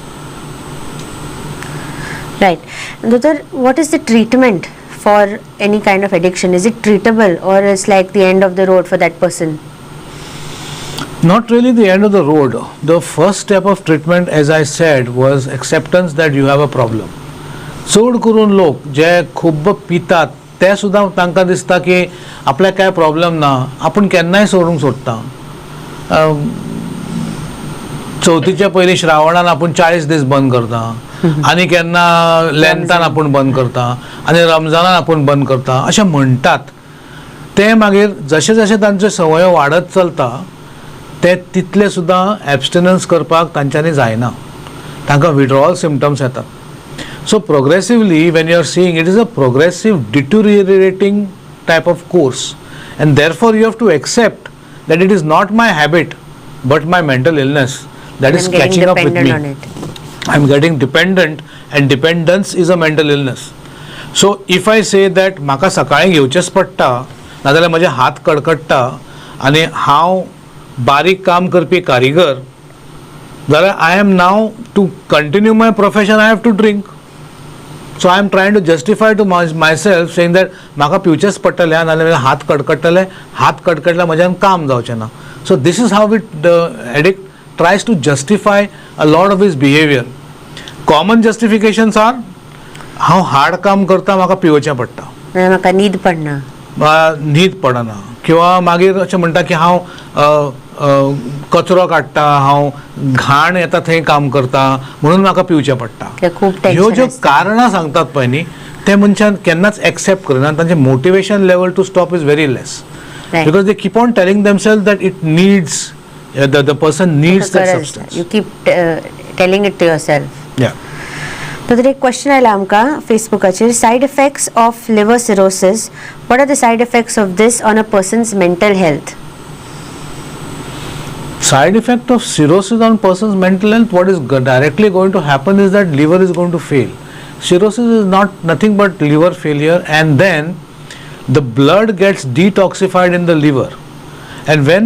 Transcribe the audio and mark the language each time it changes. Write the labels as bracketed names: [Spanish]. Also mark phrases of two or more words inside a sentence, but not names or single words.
[English] Right. Doctor, what is the treatment for any kind of addiction? Is it treatable or is like the end of the road for that person? Not really the end of the road. The first step of treatment, as I said, was acceptance that you have a problem. [Konkani] चड करून लोक जे खूब पितात ते सुद्दां तांकां दिसता की आपल्याक काय प्रॉब्लेम ना, आपण केन्नाय सोडूंक सोदता. चवथीच्या पयलीं श्रावणान आपूण 40 दीस बंद करता, आनी केन्ना लेंतान आपूण बंद करता, आनी रमजानान आपूण बंद करता अशें म्हणटात. ते मागीर जशें जशें तांच्यो संवयो वाडत चलता ते तितले सुद्दां एब्स्टिनन्स करपाक तांच्यांनी जायना, तांकां [English] withdrawal symptoms [Konkani] येतात. [English] So progressively, when you are seeing, it is a progressive deteriorating type of course, and therefore you have to accept that it is not my habit but my mental illness that is catching up with me. I am getting dependent, and dependence is a mental illness. So if I say that [Konkani] म्हाका सकाळी घेवचेच पडटा, नाजाल्यार म्हजे हात कडकडटा आनी हांव बारीक काम करपी कारीगर, जाल्यार [English] I am now to continue my profession I have to drink. So I am trying to justify to myself saying that [Konkani] म्हाका पिवचेच पडटले, नाजाल्यार हात कडकडटले, हात कडकडल्यार म्हज्यान काम जावचें ना. [English] So this is how the addict tries to justify a lot of his behavior. Common justifications are [Konkani] हांव हार्ड काम करता, म्हाका पिवचें पडटा, म्हाका न्हीद पडना, न्हीद पडना, किंवा मागीर अशें म्हणटा की हांव कचरो काडटा, हांव घाण येता थंय काम करता म्हणून म्हाका पिवचें पडटा. ह्यो ज्यो कारणां सांगतात पळय न्ही, ते मनशान केन्नाच एक्सेप्ट करना. [English] तांचें motivation level to stop is very less, because they keep on telling themselves that it needs, the person needs that substance. you keep telling it to yourself. या. [Konkani] तर एक क्वेश्चन आयला आमकां फेसबुकाचेर, [English] side effects of liver cirrhosis, what are the side effects of this on a person's mental health? Side effect of cirrhosis on person's mental health, what is directly going to happen is that liver is going to fail. Cirrhosis is nothing but liver failure, and then the blood gets detoxified in the liver, and when